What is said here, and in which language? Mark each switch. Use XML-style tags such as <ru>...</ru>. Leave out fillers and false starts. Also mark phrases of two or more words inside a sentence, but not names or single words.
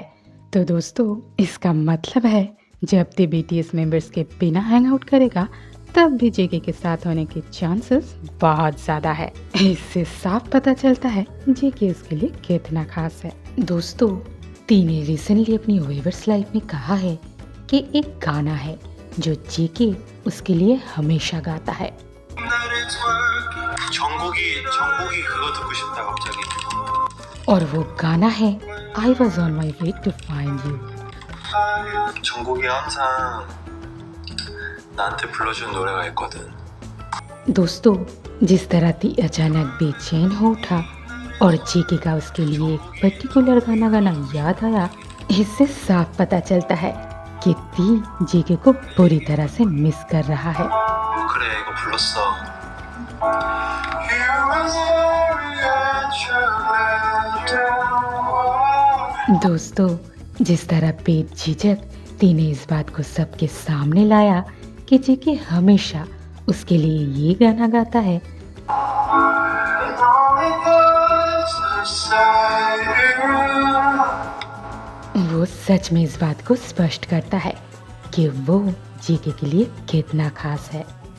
<hi>तो दोस्तों इसका मतलब है जब ती बीटीएस मेंबर्स के बिना</hi> <en>hang out</en> <hi>करेगा, तब भी जेके के साथ होने के चांसेस बहुत ज़्यादा है। इससे साफ पता चलता है जेके उसके लिए कितना खास है। दोस्तों ती ने रिसेंटली अपनी वेवर्स लाइफ में कहा है कि एक गाना है जो जेके उसके लिए हमेशा गाता है।</hi> <ko>정국이 그거 듣고 싶다 갑자기.</ko> <hi>और वो गाना है आई वॉज ऑन माई वे टू फाइंड यू।</hi> <ko>정국이 항상 나한테 불러준 노래가 있거든.</ko> <hi>दोस्तों जिस तरह ती अचानक बेचैन हो उठा और जेके का उसके लिए एक पर्टिकुलर गाना याद आया, इससे साफ पता चलता है कि ती जेके को पूरी तरह से मिस कर रहा है।</hi> <ko>그래 이거 불렀어.</ko> <hi>दोस्तों जिस तरह बेझिझक ती ने इस बात को सबके सामने लाया कि जेके हमेशा उसके लिए ये गाना गाता है, वो सच में इस बात को स्पष्ट करता है कि वो जेके के लिए कितना खास है।</hi>